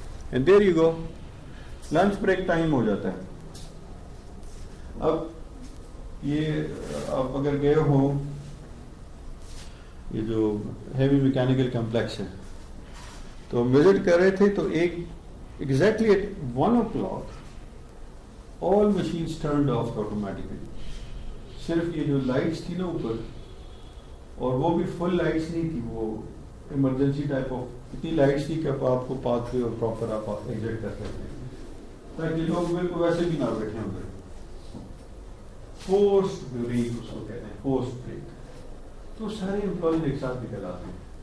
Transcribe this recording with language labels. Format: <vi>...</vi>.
<en>and there you go,</en> <ur>lunch break time ہو جاتا ہے. اب یہ آپ اگر گئے ہو یہ جو ہیوی میکینیکل کمپلیکس ہے تو ہم وزٹ کر رہے تھے, تو ایک exactly at 1 o'clock</ur> <en>all machines turned off automatically.</en> <ur>صرف یہ جو لائٹس تھی نا اوپر, اور وہ بھی فل لائٹس نہیں تھی, وہ ایمرجنسی ٹائپ آف اتنی لائٹس تھی کہ آپ کو پاتھ پہ اور پراپر آپ ایگزٹ کر سکتے ہیں, تاکہ لوگ بالکل ویسے بھی نہ بیٹھے ہوں. فورس بریک اس کو کہتے ہیں, فورس بریک. تو سارے امپلائیز ایک ساتھ نکل آتے ہیں.</ur>